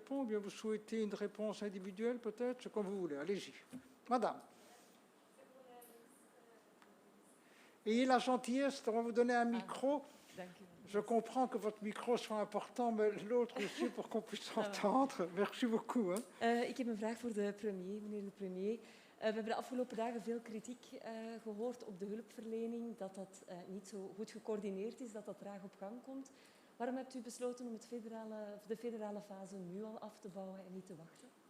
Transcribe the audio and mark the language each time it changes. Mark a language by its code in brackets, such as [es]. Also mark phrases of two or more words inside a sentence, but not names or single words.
[fr] Ou bien vous souhaitez une réponse individuelle, peut-être? C'est comme vous voulez. Allez-y. Madame. Ayez la gentillesse, on va vous donner un micro. Je comprends que votre micro soit important, mais l'autre aussi pour qu'on puisse entendre. Merci beaucoup. [nl] Ik heb een vraag voor de premier, meneer de premier. We hebben de afgelopen dagen veel kritiek gehoord op de hulpverlening, dat dat niet zo goed gecoördineerd is, dat dat traag op gang komt. Waarom hebt u besloten om de federale fase nu al af te bouwen en niet te wachten?